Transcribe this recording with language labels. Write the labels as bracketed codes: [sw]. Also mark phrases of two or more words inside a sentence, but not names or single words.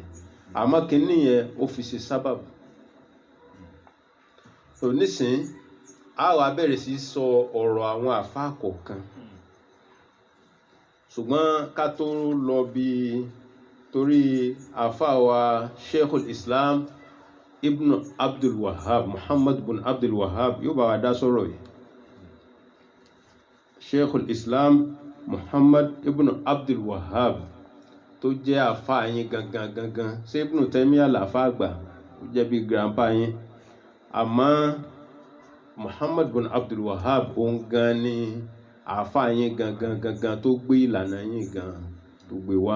[yo] Àmọ́ kíní yẹn ó fi ṣe sábàbù. So nísìn a wá bẹ̀rẹ̀ sí sọ ọ̀rọ̀ àwọn àfáà kọ̀ọ̀kan. Ṣùgbọ́n ká tó lọ bí torí àfáà wa Sheikhul Islam Ibn Abdul Wahhab, Muhammad bin Abdul Wahhab yóò bá wa dá sọ̀rọ̀ yìí. Sheikhul Islam Muhammad Ibn Abdul Wahhab tó jẹ́ àfáà yín gangan ṣé Ibn Taymiyyah làfáà àgbà ó jẹ́ bí grandpa yín. Àmọ́ Muhammad bin Abdul Wahhab òun gan ni àfáà yín gangan tó gbé ìlànà yín gan tó gbé wá.